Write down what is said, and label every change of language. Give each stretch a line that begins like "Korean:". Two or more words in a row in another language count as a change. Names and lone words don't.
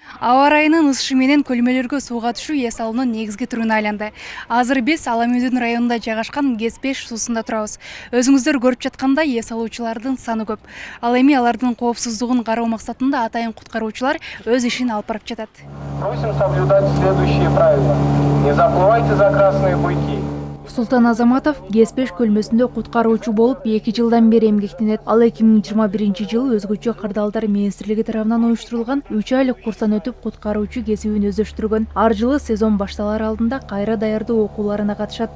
Kyrgyz: Аба ырайынын ысышы менен көлмөлөргө сууга түшүү эс алуунун негизги түрүнө айланды. Азыр биз Аламүйдүн районунда жайгашкан ГЭС-5 суусунда турабыз. Өзүңүздөр көрүп жаткандай эс алуучулардын саны көп. Ал эми алардын коопсуздугун кароо максатында атайын куткаруучулар өз ишин алып барып жатат.
Russian: Просим соблюдать следующие правила. Не заплывайте за красные буйки.
Kyrgyz: Султан Азаматов ГЭС-5 көлмөсүндө куткаруучу болуп 2 жылдан бери эмгектенет. Ал 2021-жылы өзгөчө кырдаалдар министрлиги тарабынан уюштурулган 3 айлык курстан өтүп куткаруучу кесибин өздөштүргөн. Ар жылы сезон башталар алдында кайра даярдоо окууларына катышат.